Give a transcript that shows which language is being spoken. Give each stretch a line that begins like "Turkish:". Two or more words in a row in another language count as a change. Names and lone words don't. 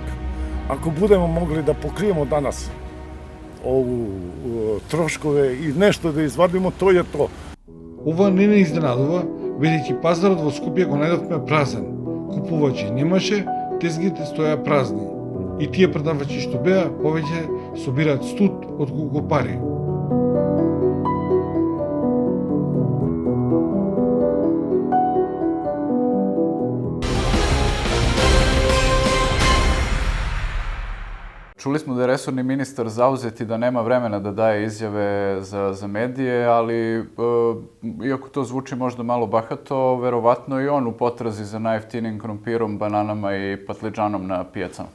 Serbian: Ако будемо могли да покриемо данас ову трошкове и нешто да извадимо, тој е то.
Macedonian: Ова не изненадува, бидејќи пазарот во Скопје го најдовме празен. Купувачи немаше, тезгите стоја празни. И тие продавачи што беа, повеќе собираат студ од колку пари.
Serbian: Čuli smo da je resorni ministar zauzet i da nema vremena da daje izjave za medije, ali iako to zvuči možda malo bahato, verovatno i on u potrazi za najjeftinijim krompirom, bananama i patliđanom na pijacama.